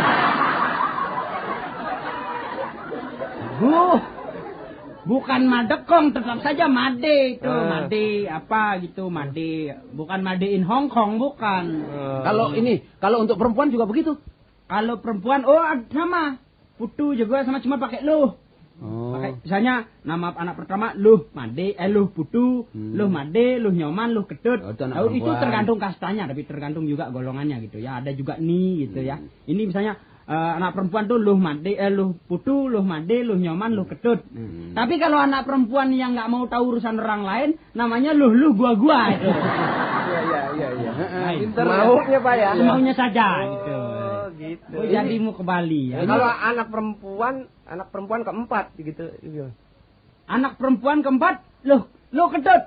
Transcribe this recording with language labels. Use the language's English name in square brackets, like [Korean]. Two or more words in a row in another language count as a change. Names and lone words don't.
[Indonesian] Bukan Madekong, tetap saja Made itu. Made apa gitu, Made. Bukan [English] Made in Hong Kong, [Indonesian] bukan. Kalau untuk perempuan juga begitu. Kalau perempuan, sama. Putu juga sama, cuma pakai luh. Pakai, misalnya nama anak pertama Luh Made, Luh Putu, Luh Made, Luh Nyoman, Luh Kedut. Itu tergantung kastanya, tapi tergantung juga golongannya gitu ya. Ada juga nih gitu ya. Ini misalnya anak perempuan tuh Luh Made, Luh Putu, Luh Made, Luh Nyoman, Luh Kedut. Tapi kalau anak perempuan yang nggak mau tahu urusan orang lain, namanya Luh gua. Iya. Maunya Pak ya. Maunya saja gitu. Gitu. Jadi mau ke Bali ya. Kalau anak perempuan keempat gitu. Anak perempuan keempat, Luh Kedut.